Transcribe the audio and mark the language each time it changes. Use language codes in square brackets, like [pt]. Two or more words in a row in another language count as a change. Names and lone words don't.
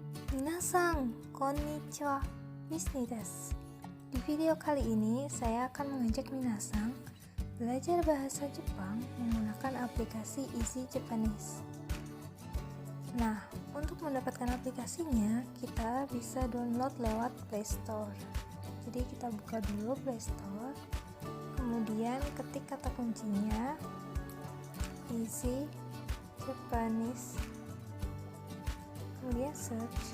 [ja] 皆さん、こんにちは、Misniです. [id] Di video kali ini, saya akan mengajak Minasan belajar bahasa Jepang menggunakan aplikasi Easy Japanese. Nah, untuk mendapatkan aplikasinya, kita bisa download lewat Play Store. Jadi kita buka dulu Play Store, kemudian ketik kata kuncinya Easy Japanese, kemudian search.